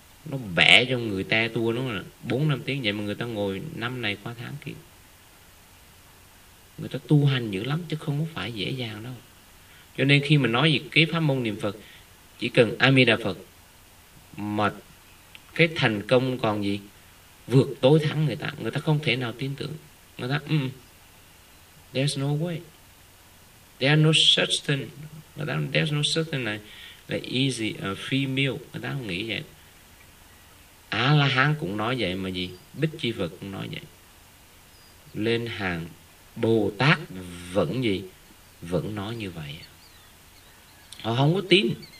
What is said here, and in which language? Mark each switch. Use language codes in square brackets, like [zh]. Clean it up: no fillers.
[vi] Nó bẻ cho người ta tu nó 4-5 tiếng. Vậy mà người ta ngồi năm này qua tháng kia. Người ta tu hành dữ lắm chứ không phải dễ dàng đâu. Cho nên khi mà nói về cái pháp môn niệm Phật, chỉ cần A Di Đà Phật mà cái thành công còn gì vượt tối thắng người ta, người ta không thể nào tin tưởng. Người ta [en] there's no way, there are no such thing. [vi] Người ta [en] there's no such thing [vi] này là [en] easy free meal. [vi] Người ta không nghĩ vậy. A La Hán cũng nói vậy, mà gì Bích Chi Phật cũng nói vậy, lên hàng Bồ Tát vẫn gì vẫn nói như vậy. Họ không có tin.